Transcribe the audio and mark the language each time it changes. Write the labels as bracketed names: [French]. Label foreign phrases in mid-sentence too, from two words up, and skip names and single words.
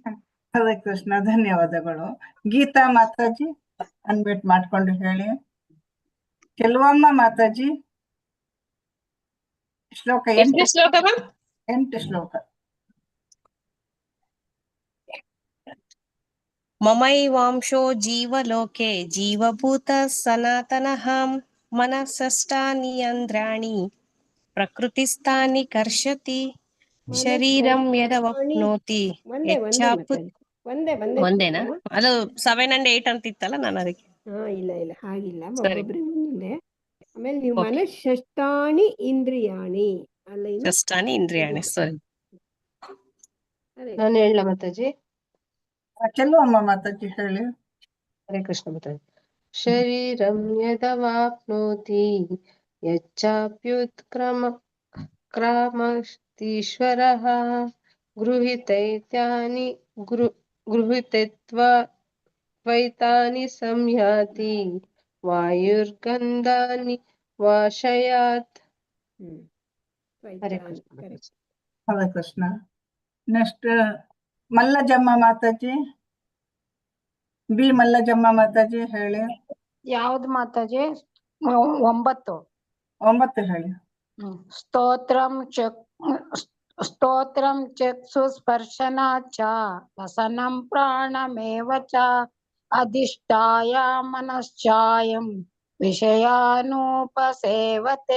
[Kannada] ಹರೇ ಕೃಷ್ಣ. ಧನ್ಯವಾದಗಳು. ಗೀತಾ ಮಾತಾಜಿ ಅನ್ಮ್ಯೂಟ್ ಮಾಡ್ಕೊಂಡು ಹೇಳಿ. ಕೆಲವಮ್ಮ ಮಾತಾಜಿ ಶ್ಲೋಕ 8ನೇ ಶ್ಲೋಕ ಮ್ಯಾಮ್? 8 ಶ್ಲೋಕ. [Sanskrit] ಮಮೈವಾಂಶೋ ಜೀವಲೋಕೆ ಜೀವಭೂತ ಸನಾತನಃ ಮನಃಷಷ್ಟಾನೀಂದ್ರಿಯಾಣಿ ಪ್ರಕೃತಿಸ್ಥಾನಿ ಕರ್ಷತಿ ಶರೀರಂ ಯದವಪ್ನೋತಿ [Kannada] ಒಂದೇನಾ? ಅದು 7 and 8 ಅಂತಿತ್ತಲ್ಲ, ನಾನು ಅದಕ್ಕೆ. ಇಲ್ಲ ಹಾಗಿಲ್ಲ, ಒಬ್ಬೊಬ್ರಿಗೆ ಒಂದೊಂದೇ. ಆಮೇಲೆ ನೀವು [Sanskrit] ಮನಃಷಷ್ಟಾನಿ ಇಂದ್ರಿಯಾಣಿ [Kannada] ಅಲ್ಲ, [Sanskrit] ಷಷ್ಟಾನಿ ಇಂದ್ರಿಯಾಣಿ. ಸರಿ, [Kannada] ನಾನು ಹೇಳ ಮಾತಾಜಿ. ಕೆಲವಮ್ಮ ಮಾತಾಜಿ ಹೇಳಿ. ಹರೇ ಕೃಷ್ಣ ಮಾತಾಜಿ. [Sanskrit] ಶರೀರಂ ಯದವಾಪ್ನೋತಿ ಯಚ್ಚಾಪ್ಯುತ್ಕ್ರಾಮತೀಶ್ವರಃ ಗೃಹೀತ್ವೈತಾನಿ ಸಂಯಾತಿ ವಾಯುರ್ಗಂಧಾನಿ ವಾಶಯಾತ್. [Kannada] ಹರೇ ಕೃಷ್ಣ. ನೆಕ್ಸ್ಟ್ ಮಲ್ಲಜಮ್ಮ ಮಾತಾಜಿ, ಬಿ ಮಲ್ಲಜಮ್ಮ ಮಾತಾಜಿ ಹೇಳಿ. ಯಾವ್ದು ಮಾತಾಜಿ? 9 ಹೇಳಿ. [Sanskrit] ಸ್ತೋತ್ರಂ ಚಕ್ಷು ಸ್ಪರ್ಶನ ಚ ವಸನಂ ಪ್ರಾಣಮೇವ ಚ ಅಧಿಷ್ಠಾಯ ಮನಶ್ಚಾಯಂ ವಿಷಯಾನುಪಸೇವತೆ.